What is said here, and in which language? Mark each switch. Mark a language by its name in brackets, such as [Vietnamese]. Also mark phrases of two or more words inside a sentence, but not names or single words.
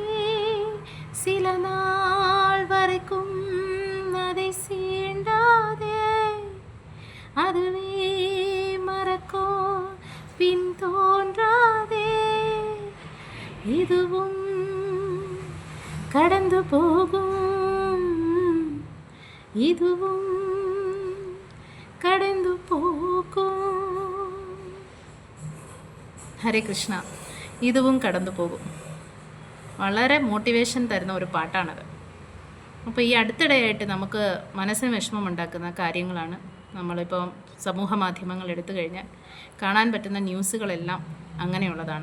[Tamil] சில நாள் வரைக்கும் அதை சீண்டாதே, அதுவே மறக்கும் பின் தோன்றாதே, இதுவும் கடந்து போகும், இதுவும் கடந்து போகும். [Malayalam] ഹരേ കൃഷ്ണ. ഇതും കടന്നു പോകും. വളരെ മോട്ടിവേഷൻ തരുന്ന ഒരു പാട്ടാണത്. അപ്പോൾ ഈ അടുത്തിടെയായിട്ട് നമുക്ക് മനസ്സിന് വിഷമം ഉണ്ടാക്കുന്ന കാര്യങ്ങളാണ് നമ്മളിപ്പോൾ സമൂഹ മാധ്യമങ്ങൾ എടുത്തു കഴിഞ്ഞാൽ കാണാൻ പറ്റുന്ന ന്യൂസുകളെല്ലാം അങ്ങനെയുള്ളതാണ്.